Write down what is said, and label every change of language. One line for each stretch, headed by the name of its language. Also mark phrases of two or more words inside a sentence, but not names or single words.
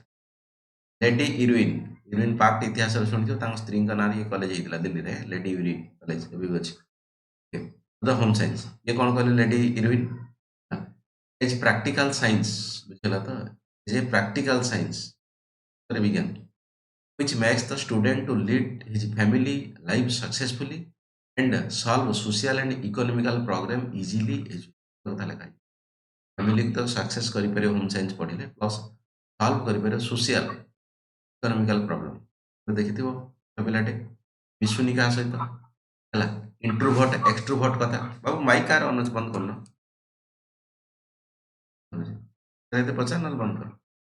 Odia: ଲେଡି ଇରୁଇନ୍, ଇରୁଇନ୍ ପାର୍କ ଇତିହାସରେ ଶୁଣିଥିବ, ତାଙ୍କ ସ୍ତ୍ରୀଙ୍କ ନାଁରେ ଇଏ କଲେଜ ହେଇଥିଲା ଦିଲ୍ଲୀରେ, ଲେଡି ଇରୁଇନ୍ କଲେଜ ଏବେ ବି ଅଛି।
English: the home science
Odia: ଇଏ କ'ଣ କହିଲେ?
English: Lady Irwin is practical science,
Odia: ବୁଝିଲା ତ?
English: ଯେ practical science ବିଜ୍ଞାନ which makes the student to lead his family life successfully and solve social and economical problem easily
Odia: କଥା ଲେଖା ହେଇଛି। ଫ୍ୟାମିଲି ତ ସକ୍ସେସ୍ କରିପାରିବ
English: home science
Odia: ପଢ଼ିଲେ, ପ୍ଲସ୍ ସଲ୍ଭ କରିପାରିବ
English: social economical problem.
Odia: ଦେଖିଥିବ ପିଲାଟେ ମିଶୁନି କାହା ସହିତ, ହେଲା,
English: introvert extrovert
Odia: କଥା। ବାବୁ ମାଇକ୍ କାର ଅନଉଛି, ବନ୍ଦ କରୁନ। ଏତେ ପଚାର ନହେଲେ ବନ୍ଦ କର।